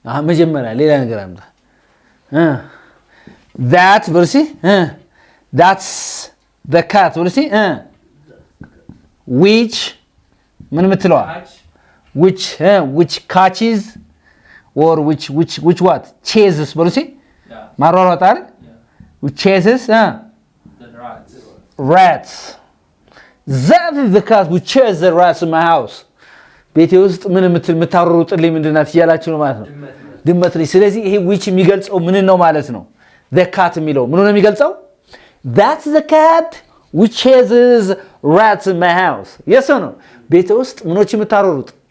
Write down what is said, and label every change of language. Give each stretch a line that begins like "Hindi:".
Amharic: መጀመሪያ ሌላ ነገር አምጣ that በርሲ
English: that's the cat
Amharic: በርሲ which ምን ምትለዋ
English: catch which catches or which what chases
Amharic: በርሲ ማሯሯጥ አይደል
English: which chases the rats that is the cat which chases the rats in my house
Amharic: ቤቴ ውስጥ ምን የምታሯሩጥልኝ ምንድናት እያላችሁ ነው ማለት ነው
English: ድመት ነች ስለዚህ ይሄ which የሚገልጸው ምን ነው ማለት ነው the cat የሚለው ምን ነው የሚገልጸው that's the cat which chases rats in my house yes or no
Amharic: ቤቴ ውስጥ ምኖች የምታሯሩጥ